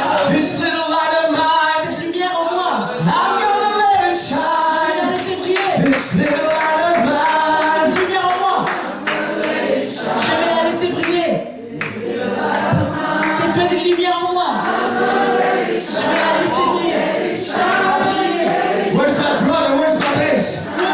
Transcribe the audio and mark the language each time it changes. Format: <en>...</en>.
<en>This little light of mine,</en> <fr>Cette lumière en moi,</fr> <en>I'm gonna let it</en> <fr>je vais</fr> <en>shine.</en> <fr>la laisser briller.</fr> <en>This little light of mine,</en> <fr>Cette lumière en moi, je vais la laisser briller. Cette petite lumière en moi, je vais la laisser briller. Briller.</fr> <en>where's my drum and where's my bass?</en>